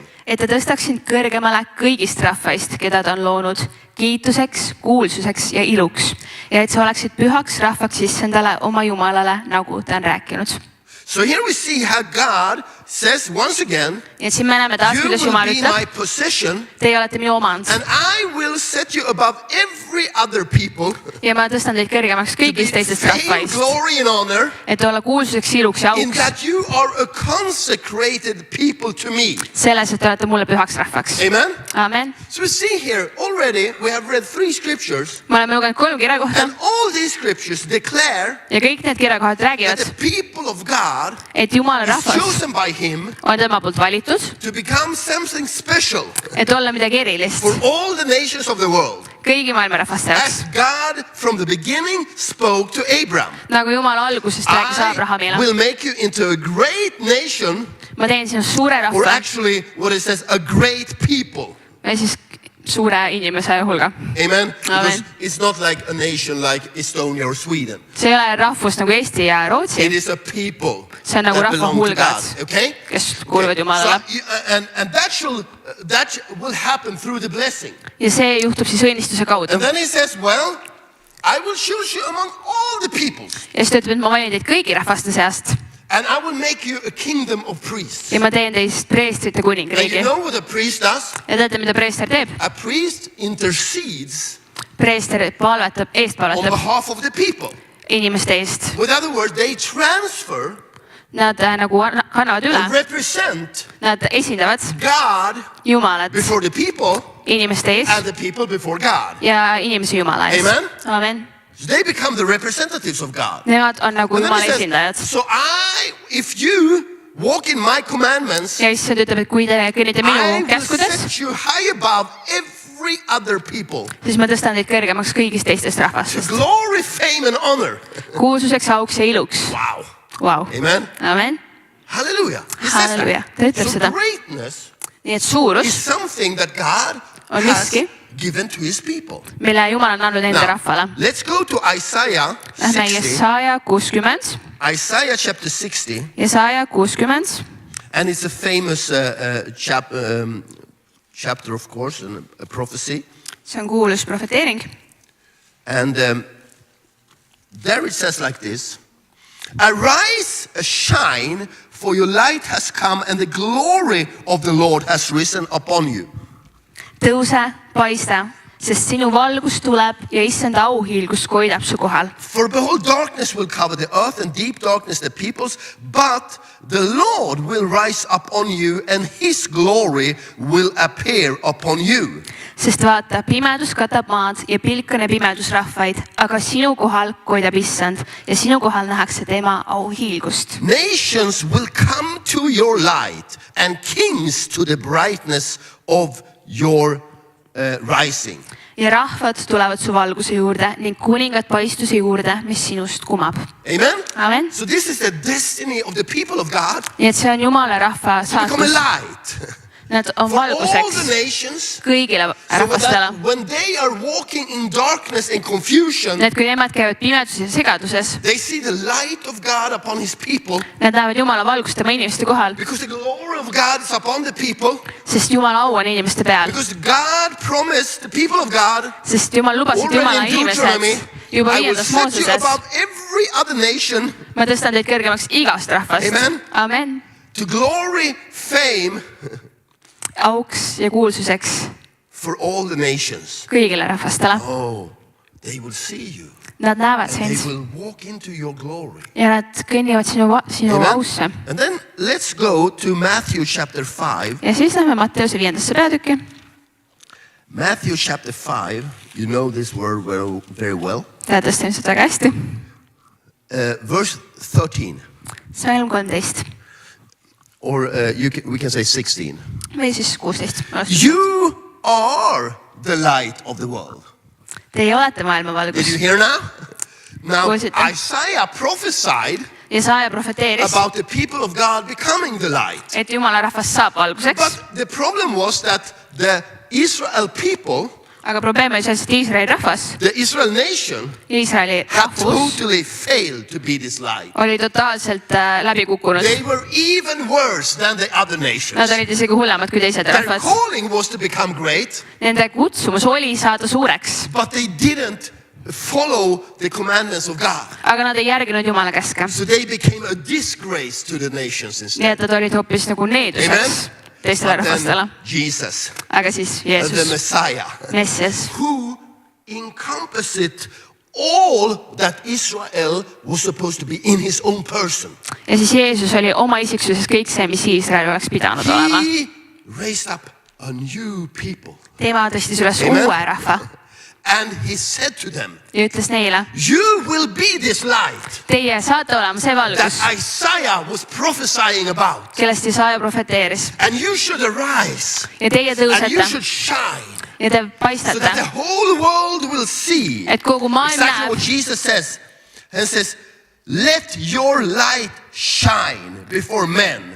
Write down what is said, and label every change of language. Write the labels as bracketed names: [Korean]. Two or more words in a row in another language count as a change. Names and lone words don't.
[Estonian] Et ta tõstaks sind kõrgemale kõigist rahvaist, keda ta on loonud, kiituseks, kuulsuseks ja iluks. Ja et sa oleksid pühaks rahvaks issandale oma Jumalale, nagu ta on rääkinud. [English] So here we see how God says once again, [Estonian] Ja siin me näeme taas, [English] you [Estonian] kuidas [English] will [Estonian] Jumal [English] be [Estonian] ütleb, [English] my possession, [Estonian] teie olete minu omand [English] and I will set you above every other people [Estonian] ja ma tõstan teid kõrgemaks [English] to be [Estonian] kõigist teistest [English] fame, [Estonian] rahvaist, [English] glory, and honor, [Estonian] et olla kuulsuseks, iluks ja [English] in [Estonian] auks. [English] that you are a consecrated people to me. [Estonian] Selles, et te olete mulle pühaks rahvaks. [English] Amen? [Estonian] Amen. [English] So we see here already, we have read 3 scriptures, [Estonian] Me oleme lugenud 3 kirjakohta [English] and all these scriptures declare [Estonian] ja kõik need kirjakohad [English] that [Estonian] räägivad, [English] the people of God [Estonian] et Jumala [English] is [Estonian] rahvas [English] chosen by him [Estonian] on tema poolt valitud, [English] to become something special [Estonian] et olla midagi erilist [English] for all the nations of the world. [Estonian] kõigi maailma rahvaste jaoks. [English] As God from the beginning spoke to Abram, [Estonian] Nagu Jumal algusest rääkis [English] I [Estonian] Abrahamile. [English] will make you into a great nation, [Estonian] Ma teen sinust suure [English] or [Estonian] rahva [English] actually what it says, a great people. [Estonian] ja siis suure inimese hulga. [English] Amen? Because [Estonian] Amen. [English] it's not like a nation like Estonia or Sweden. [Estonian] See ei ole rahvus nagu Eesti ja [English] It [Estonian] Rootsi, [English] is a people [Estonian] see on nagu [English] that [Estonian] rahva [English] belong to [Estonian] hulgad, [English] God. Okay? [Estonian] kes kuuluvad Jumalale. [English] And that will happen through the blessing. [Estonian] Ja see juhtub siis õnnistuse kaudu. [English] And then he says, well, I will choose you among all the peoples, [Estonian] Ja siis ta ütleb, et ma valin teid kõigi rahvaste seast [English] and I will make you a kingdom of priests. [Estonian] ja ma teen teist preestrite [English] And you [Estonian] kuningriigi. [English] know what a priest does? [Estonian] Ja teate, mida preester teeb? [English] A priest intercedes [Estonian] Preester palvetab, [English] on [Estonian] eestpalvetab [English] behalf of the people. [Estonian] inimeste eest. [English] With other words, they transfer [Estonian] Nad nagu kannavad [English] and [Estonian] üle, [English] represent [Estonian] nad esindavad [English] God [Estonian] Jumalat [English] before the people [Estonian] inimeste ees [English] and the people before God. [Estonian] ja inimese Jumala ees. [English] Amen. [Estonian] Amen. [English] So they become the representatives of God. [Estonian] Nemad on nagu [English] And then [Estonian] Jumala [English] he says, [Estonian] esindajad. [English] so if you walk in my commandments, [Estonian] Ja issand ütleb, et kui te kõnnite [English] I [Estonian] minu [English] will [Estonian] käskudes, [English] set you high above every other people. [Estonian] siis ma tõstan teid kõrgemaks kõigist teistest [English] To [Estonian] rahvastest. [English] glory, fame, and honor. [Estonian] Kuulsuseks, auks ja iluks. [English] Wow. [Estonian] Vau. [English] Amen. [Estonian] Amen. [English] Hallelujah. He says that. [Estonian] Halleluja. Ta ütleb [English] So [Estonian] seda. [English] greatness [Estonian] Nii et [English] is [Estonian] suurus, [English] something that God [Estonian] On [English] has [Estonian] miski. [English] given to his people. [Estonian] mille Jumal on andnud enda [English] Now, [Estonian] rahvale. [English] let's go to Isaiah [Estonian] Lähme 60. Jesaja 60, [English] Isaiah chapter 60. [Estonian] Jesaja 60, [English] And it's a famous chapter, of course, and a prophecy. [Estonian] see on kuulus profeteering. [English] And there it says like this: Arise, shine, for your light has come, and the glory of the Lord has risen upon you. [Estonian] Tõuse, paista, sest sinu valgus tuleb ja issanda auhiilgus koidab su kohal. [English] For behold, darkness will cover the earth, and deep darkness the peoples, but the Lord will rise up on you, and his glory will appear upon you. [Estonian] Sest vaata, pimedus katab maad ja pilkane pimedus rahvaid, aga sinu kohal koidab issand ja sinu kohal nähakse tema auhiilgust. [English] Nations will come to your light, and kings to the brightness of your rising. [Estonian] Ja rahvad tulevad su valguse juurde ning kuningad paistuse juurde, mis sinust kumab. [English] Amen? [Estonian] Amen. [English] So this is the destiny of the people of God [Estonian] Nii et see on Jumala rahva [English] to become a [Estonian] saatus. [English] light [Estonian] Nad on [English] for all the [Estonian] valguseks [English] nations. [Estonian] kõigile [English] So [Estonian] rahvastele. [English] when they are walking in darkness and confusion, [Estonian] Nii et kui nemad käivad pimeduses ja segaduses, [English] they see the light of God upon his people, [Estonian] nad näevad Jumala valgust tema inimeste kohal, [English] because the glory of God is upon the people, [Estonian] sest Jumala au on inimeste peal. [English] because God promised the people of God [Estonian] Sest Jumal lubas, et Jumala [English] already in Deuteronomy, [Estonian] inimesed juba [English] I will [Estonian] 5. [English] set you [Estonian] Mooses, [English] above every other nation [Estonian] ma tõstan teid kõrgemaks igast rahvast. [English] Amen. [Estonian] Amen. [English] to glory, fame [Estonian] Auks ja kuulsuseks [English] for all the nations. [Estonian] kõigile rahvastele. [English] Oh, They will see you. [Estonian] Nad näevad [English] And they [Estonian] sind [English] will walk into your glory. [Estonian] ja nad kõnnivad sinu [English] Amen. [Estonian] ausse. [English] And then let's go to Matthew chapter 5. [Estonian] Ja siis lähme Matteuse 5. peatükki. [English] Matthew chapter 5, you know this word very well. [Estonian] Teadlaste ilmselt väga hästi. [English] Verse 13. [Estonian] Salm 13 [English] Or we can say 16. [Estonian] või siis 16. [English] You are the light of the world. [Estonian] Teie olete maailma [English] Did [Estonian] valgus. [English] you hear now? Now, [Estonian] Kuulsite? [English] Isaiah prophesied [Estonian] Jesaja profeteeris, [English] about the people of God becoming the light. [Estonian] et Jumala rahvas saab valguseks, [English] But the problem was that the Israel people, [Estonian] aga probleem oli selles, et Iisraeli rahvas, [English] the Israel nation, [Estonian] Iisraeli [English] had [Estonian] rahvus [English] totally failed to be this light. [Estonian] oli totaalselt läbi kukkunud. [English] They were even worse than the other [Estonian] Nad [English] nations. [Estonian] olid isegi hullemad kui teised [English] Their [Estonian] rahvad. [English] calling was to become great, [Estonian] Nende kutsumus oli saada suureks, [English] but they didn't follow the commandments of God. [Estonian] aga nad ei järginud Jumala käske. [English] So they became a disgrace to the nations [Estonian] Nii [English] instead. [Estonian] et nad olid hoopis nagu needuseks teistele [English] But [Estonian] rahvastele. [English] then Jesus, [Estonian] Aga siis [English] the [Estonian] Jeesus, [English] Messiah, [Estonian] Messias, [English] who encompassed all that Israel was supposed to be in his own person. [Estonian] ja siis Jeesus oli oma isiksuses kõik see, mis Iisrael oleks pidanud olema. [English] He raised up a new people. [Estonian] Tema tõstis üles [English] Amen. [Estonian] uue rahva [English] And he said to them, [Estonian] ja ütles neile, [English] you will be this light [Estonian] teie saate olema see [English] that [Estonian] valgus, [English] Isaiah was prophesying about. [Estonian] kellest Jesaja profeteeris. [English] And you should arise [Estonian] Ja teie [English] and you [Estonian] tõusete [English] should shine [Estonian] ja te [English] so that the [Estonian] paistate, [English] whole world will see. [Estonian] et kogu maailm [English] Exactly what [Estonian] näeb. [English] Jesus says. And says, let your light shine before men